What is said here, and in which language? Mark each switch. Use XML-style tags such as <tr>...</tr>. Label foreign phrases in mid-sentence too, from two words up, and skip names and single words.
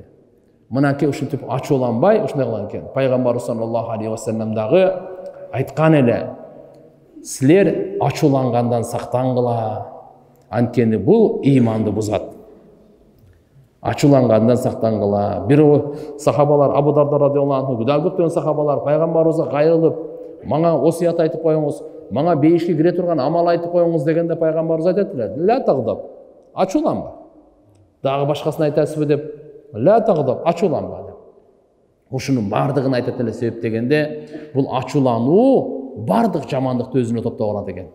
<ky>Мынакей ушинтип ачууланбай, ушундай кылган экен. Пайгамбар</ky> <ar>صلى الله عليه وسلم</ar> <ky>дагы айткан эле, силер ачуулангандан сактангыла. Анткени бул ыйманды бузат. Ачуулангандан сактангыла. Бир сахабалар Абу Дарда</ky> <ar>رضي الله عنه,</ar> <ky>да көптөгөн сахабалар пайгамбарыбызга кайрылып, мага осуят айтып коюңуз, мага бейишке кире турган амал айтып коюңуз дегенде пайгамбарыбыз айтат эле,</ky> <ar>لا تغضب,</ar> <ky>ачууланба. Дагы башкасын айтасызбы деп,</ky> <ar>لا تغضب,</ar> <ky>ачууланба деп. Ушунун бардыгын айтат эле себеп дегенде, бул ачуулануу бардык жамандыкты өзүнө топтоп алат экен.</ky>